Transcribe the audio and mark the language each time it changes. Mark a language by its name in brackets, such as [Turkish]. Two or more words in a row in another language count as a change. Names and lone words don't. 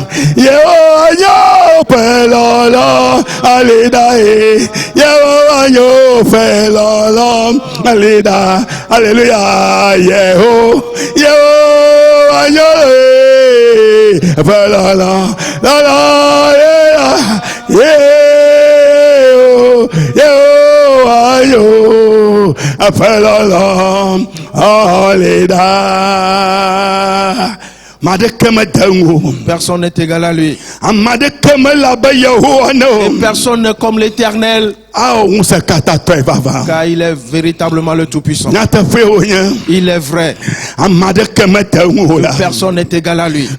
[French] Yeho falala alida Yeho falala alida Hallelujah Yeho falala la la Yeho falala alida Personne n'est égal à lui. Et personne n'est comme l'Éternel. Car il est véritablement le Tout-Puissant. Il est vrai. Personne n'est égal à lui.